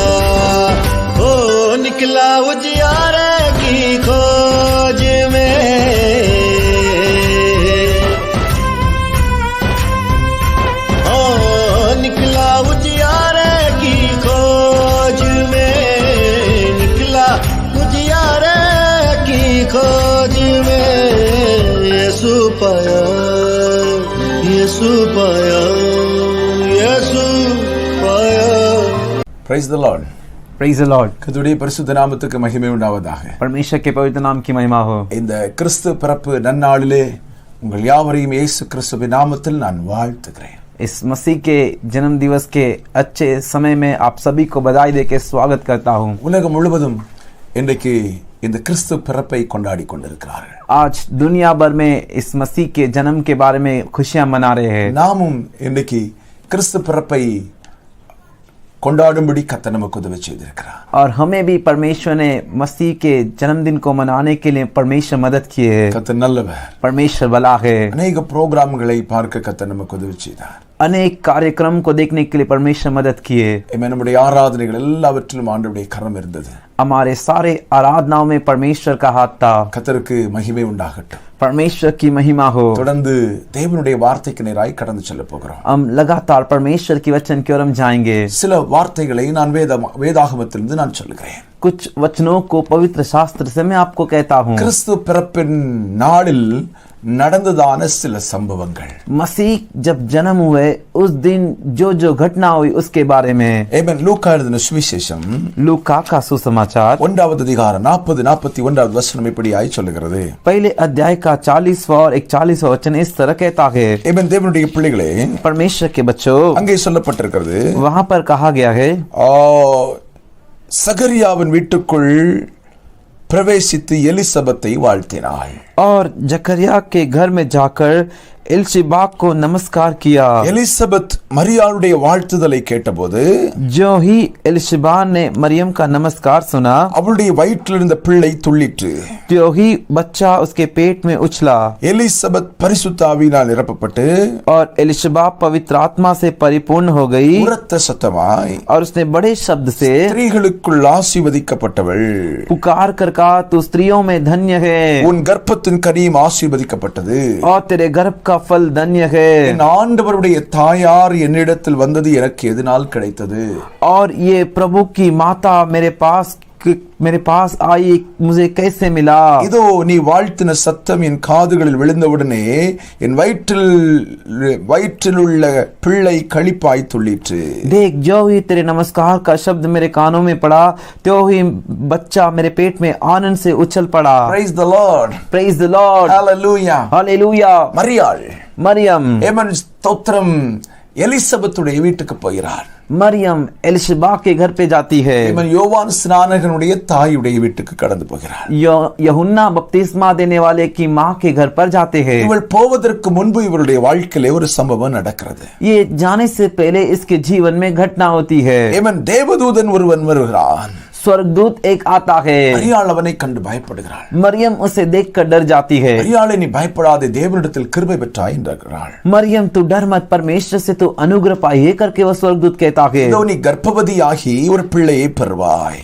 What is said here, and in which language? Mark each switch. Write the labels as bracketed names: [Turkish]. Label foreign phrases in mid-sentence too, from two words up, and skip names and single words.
[Hindi] ओ निकला उजियारे की खोज में, ओ निकला उजियारे की खोज में, निकला उजियारे की खोज में। यीशु पाया, यीशु पाया, यीशु पाया। [English] Praise the Lord. Praise the Lord. [Tamil] கர்த்தருடைய பரிசுத்த நாமத்துக்கு மகிமை உண்டாவதாக. [Hindi] परमेश्वर के पवित्र नाम की महिमा हो। [Tamil] இந்த கிறிஸ்து பிறப்பு நன்னாளிலே உங்கள் யாவரையும் இயேசு கிறிஸ்துவின் நாமத்தில் நான் வாழ்த்துகிறேன். [Hindi] इस मसीह के जन्म दिवस के अच्छे समय में आप सभी को बधाई देके स्वागत करता हूँ। [Tamil] உலகம் முழுவதும் இன்றைக்கு இந்த கிறிஸ்து பிறப்பை கொண்டாடி கொண்டிருக்கிறார்கள். [Hindi] आज दुनिया भर में इस मसीह के जन्म के बारे में खुशियां मना रहे हैं। [Tamil] நாமும் இன்றைக்கு கிறிஸ்து பிறப்பை கொண்டாடும்படி கர்த்தர் நமக்கு உதவி செய்திருக்கிறார். [Hindi] और हमें भी परमेश्वर ने मसीह के जन्मदिन को मनाने के लिए परमेश्वर मदद किए है। [Tamil] கர்த்தர் நல்லவர். [Hindi] परमेश्वर भला है। [Tamil] அநேக புரோகிராம்களை பார்க்க கர்த்தர் நமக்கு உதவி செய்தார். [Hindi] अनेक कार्यक्रम को देखने के लिए परमेश्वर मदद किए। [Tamil] நம்முடைய ஆராதனைகள் எல்லாவற்றிலும் ஆண்டவருடைய கரம் இருந்தது. [Hindi] हमारे सारे आराधनाओं में परमेश्वर का हाथ था। [Tamil] கர்த்தருக்கு மகிமை உண்டாகட்டும். [Hindi] परमेश्वर की महिमा हो। [Tamil] தொடர்ந்து தேவனுடைய வார்த்தைக்கு நேராய் கடந்து செல்ல போகிறோம். [Hindi] हम लगातार परमेश्वर की वचन की ओर हम जाएंगे। [Tamil] சில வார்த்தைகளை நான் வேதாகமத்திலிருந்து நான் சொல்லுகிறேன். [Hindi] कुछ वचनों को पवित्र शास्त्र से मैं आपको कहता हूँ। [Tamil] கிறிஸ்து பிறப்பின் நாளில் நடந்ததான சில சம்பவங்கள். [Hindi] मसीह जब जन्म हुए उस दिन जो जो घटना हुई उसके बारे में। [Tamil] ஆமென். லூக்கா எழுதின சுவிசேஷம் [Hindi] लूका का सुसमाचार [Tamil] 1வது அதிகாரம் 40-41வது வசனம் இப்படியாய் சொல்லுகிறது. [Hindi] पहले अध्याय का 40वां और 41वां वचन इस तरह कहता है। [Tamil] ஆமென். தேவனுடைய பிள்ளைகளே, [Hindi] परमेश्वर के बच्चों, [Tamil] அங்கே சொல்லப்பட்டிருக்கிறது, [Hindi] वहां पर कहा गया है, [Tamil] சகரியாவின் வீட்டுக்குள் பிரவேசித்து எலிசபெத்தை வாழ்த்தினாள். [Hindi] और जकरिया के घर में जाकर एलिशबा को नमस्कार किया। [Tamil] எலிசபெத் மரியாளுடைய வாழ்த்துதலை கேட்டபோது [Hindi] जो ही एलिशबा ने मरियम का नमस्कार सुना, [Tamil] அவளுடைய வயிற்றில் இருந்த பிள்ளை துள்ளிற்று. [Hindi] त्यों ही बच्चा उसके पेट में उछला। [Tamil] எலிசபெத் பரிசுத்த ஆவியினால் நிரப்பப்பட்டு [Hindi] और एलिशबा पवित्र आत्मा से परिपूर्ण हो गई [Tamil] உரத்த சத்தமாய் [Hindi] और उसने बड़े शब्द से [Tamil] ஸ்திரீகளுக்குள் ஆசீர்வதிக்கப்பட்டவள், [Hindi] पुकार कर कहा, तू स्त्रियों में धन्य है [Tamil] உன் கர்ப்பத்தின் கனியும் ஆசீர்வதிக்கப்பட்டது. [Hindi] और तेरे गर्भ का फल धन्य है। [Tamil] என் ஆண்டவருடைய தாயார் என்னிடத்தில் வந்தது எனக்கு எதனால் கிடைத்தது? [Hindi] और ये प्रभु की माता मेरे पास आई, मुझे कैसे मिला? [Tamil] இதோ நீ வாழ்த்தின சத்தம் என் காதுகளில் விழுந்தவுடனே என் வயிற்றில் உள்ள பிள்ளை களிப்பாய் துள்ளிற்று. [Hindi] देख, जो ही तेरे नमस्कार का शब्द मेरे कानों में पड़ा, त्यों ही बच्चा मेरे पेट में आनंद से उछल पड़ा। [English] Praise the Lord. Praise the Lord. Hallelujah. Hallelujah. [Tamil] மரியாள், [Hindi] मरियम [Tamil] ஏமன் ஸ்தோத்திரம், எலிசபெத்துடைய வீட்டுக்கு போகிறார். [Hindi] मरियम एलिशबा के घर पे जाती है। [Tamil] ஏமன் யோவான் ஸ்நானகனுடைய தாயுடைய வீட்டுக்கு கடந்து போகிறார். [Hindi] यूहन्ना बपतिस्मा देने वाले की माँ के घर पर जाते हैं। [Tamil] இவள் போவதற்கு முன்பு இவருடைய வாழ்க்கையிலே ஒரு சம்பவம் நடக்கிறது. [Hindi] ये जाने से पहले इसके जीवन में घटना होती है। [Tamil] ஏமன் தேவதூதன் ஒருவன் வருகிறான். [Hindi] स्वर्गदूत एक आता है। [Tamil] மரியாள் அவனை கண்டு பயப்படுகிறாள். [Hindi] मरियम उसे देखकर डर जाती है। [Tamil] மரியாளே, நீ பயப்படாதே, தேவனிடத்தில் கிருபை பெற்றாய் என்றாள். [Hindi] मरियम, तू डर मत, परमेश्वर से तू अनुग्रह पाइए करके वह स्वर्गदूत कहता है। [Tamil] இதோ நீ கர்ப்பவதியாகி ஒரு பிள்ளையை பெறுவாய்.